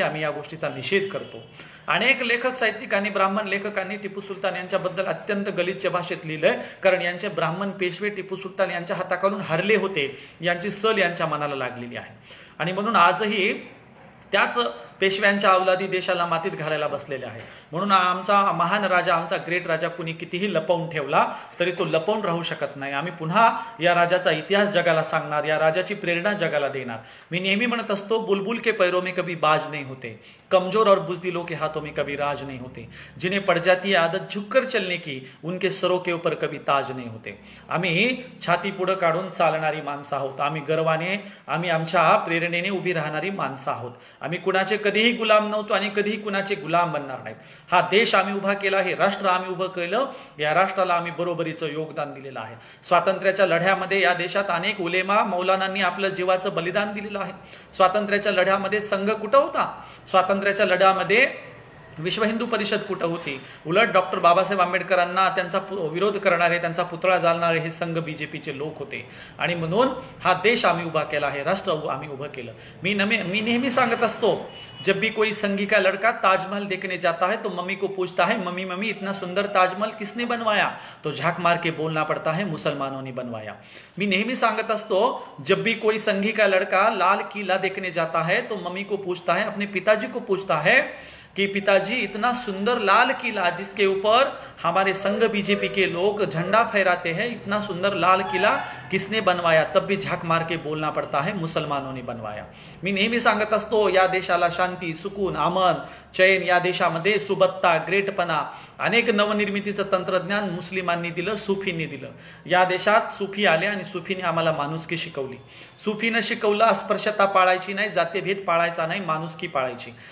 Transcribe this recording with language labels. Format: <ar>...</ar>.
<mr>आम्ही या गोष्टीचा निषेध करतो. अनेक लेखक, साहित्यिकांनी, ब्राह्मण लेखकांनी टिपू सुलतान यांच्याबद्दल अत्यंत गलिच्छ भाषेत लिहिलंय, कारण यांचे ब्राह्मण पेशवे टिपू सुलतान यांच्या हाताखालून हरले होते, यांची सल यांच्या मनाला लागलेली आहे. आणि म्हणून आजही त्याच पेशव्यांच्या अवलादी देशाला मातीत घालायला बसलेले आहे. म्हणून आमचा महान राजा, आमचा ग्रेट राजा कुणी कितीही लपवून ठेवला तरी तो लपवून राहू शकत नाही. आम्ही पुन्हा या राजाचा इतिहास जगाला सांगणार, या राजाची प्रेरणा जगाला देणार. मी नेहमी म्हणत असतो,</mr> <hi>बुलबुल के पैरों में कभी बाज नहीं होते, कमजोर और बुजदिलों के हाथों में कभी राज नहीं होते, जिन्हें पड़ जाती है आदत झुककर चलने की, उनके सरों के ऊपर कभी ताज नहीं होते.</hi> <mr>आम्ही छाती पुढे काढून चालणारी माणसं आहोत. आम्ही गर्वाने, आम्ही आमच्या प्रेरणेने उभी राहणारी माणसं आहोत. आम्ही कुणाचे कधीही गुलाम नव्हतो आणि कधीही कुणाचे गुलाम बनणार नाहीत. हा देश आम्ही उभा केला, हे राष्ट्र आम्ही उभं केलं, या राष्ट्राला आम्ही बरोबरीचं योगदान दिलेलं आहे. स्वातंत्र्याच्या लढ्यामध्ये या देशात अनेक उलेमा, मौलानांनी आपलं जीवाचं बलिदान दिलेलं आहे. स्वातंत्र्याच्या लढ्यामध्ये संघ कुठं होता? स्वातंत्र्याच्या लढ्यामध्ये विश्व हिंदू परिषद कुठं होती? उलट डॉक्टर बाबासाहेब आंबेडकरांना त्यांचा विरोध करणारे, त्यांचा पुतळा जाळणारे हे संघ बीजेपीचे लोक होते. आणि म्हणून हा देश आम्ही उभा केला, हे राष्ट्र आम्ही उभं केलं. मी नेहमी सांगत असतो,</mr> <hi>जब भी कोई संघी का लड़का ताजमहल देखने जाता है तो मम्मी को पूछता है, मम्मी मम्मी इतना सुंदर ताजमहल किसने बनवाया? तो झाक मार के बोलना पड़ता है, मुसलमानों ने बनवाया.</hi> <mr>मी नेहमी सांगत असतो,</mr> <hi>जब भी कोई संघी का लड़का लाल किला देखने जाता है तो मम्मी को पूछता है, अपने पिताजी को पूछता है कि पिताजी इतना सुंदर लाल किला जिसके ऊपर हमारे संघ बीजेपी के लोग झंडा फहराते हैं, इतना सुंदर लाल किला किसने बनवाया? तब भी झाक मार के बोलना पड़ता है, मुसलमानों ने बनवाया.</hi> <mr>मी नेहमी सांगत असतो, या देशाला शांती, सुकून, अमन, चैन, या देशामध्ये सुबत्ता, ग्रेटपणा, अनेक नवनिर्मितीचं तंत्रज्ञान मुस्लिमांनी दिलं, सुफींनी दिलं. या देशात सुफी आले आणि सुफीने आम्हाला माणुसकी शिकवली. सुफीनं शिकवलं, अस्पृश्यता पाळायची नाही, जातीभेद पाळायचा नाही, माणुसकी पाळायची.</mr>